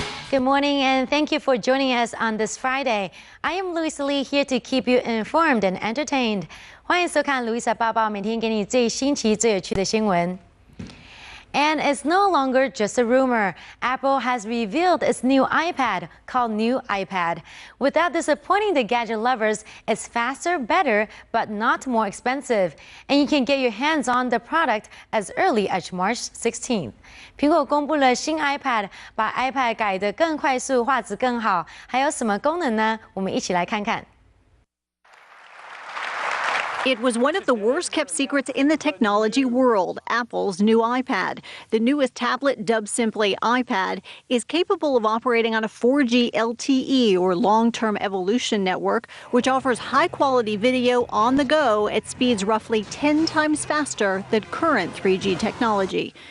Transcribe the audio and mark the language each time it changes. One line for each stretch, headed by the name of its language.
English: Good morning and thank you for joining us on this Friday. I am Louisa here to keep you informed and entertained.
Chinese: 欢迎收看 Louisa 报报，每天给你最新奇、最有趣的新闻。
English: And it's no longer just a rumor. Apple has revealed its new iPad, called New iPad. Without disappointing the gadget lovers, it's faster, better, but not more expensive. And you can get your hands on the product as early as March 16th.
Chinese: 苹果公布了新 iPad， 把 iPad 改得更快速，画质更好。还有什么功能呢？我们一起来看看。
English: It was one of the worst-kept secrets in the technology world, Apple's new iPad. The newest tablet, dubbed simply iPad, is capable of operating on a 4G LTE, or long-term evolution network, which offers high-quality video on the go at speeds roughly 10 times faster than current 3G technology.